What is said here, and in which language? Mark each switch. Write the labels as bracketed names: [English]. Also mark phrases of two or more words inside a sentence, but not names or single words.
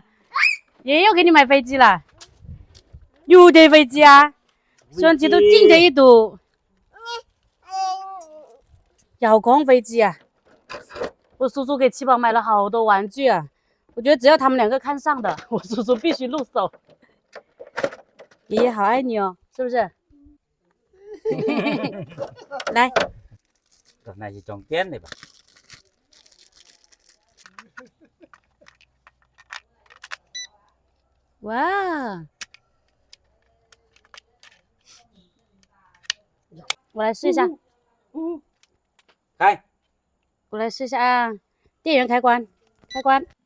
[Chinese] 爷爷又给你买飞机了，有的飞机啊，相机都近的一堵，遥控飞机啊！我叔叔给七宝买了好多玩具啊，我觉得只要他们两个看上的，我叔叔必须入手。爷爷好爱你哦，是不是？来， [Vietnamese] cái này chỉ trồng tiền này bà. [Chinese] 哇！我来试一下，开，我来试一下啊！电源开关，开关。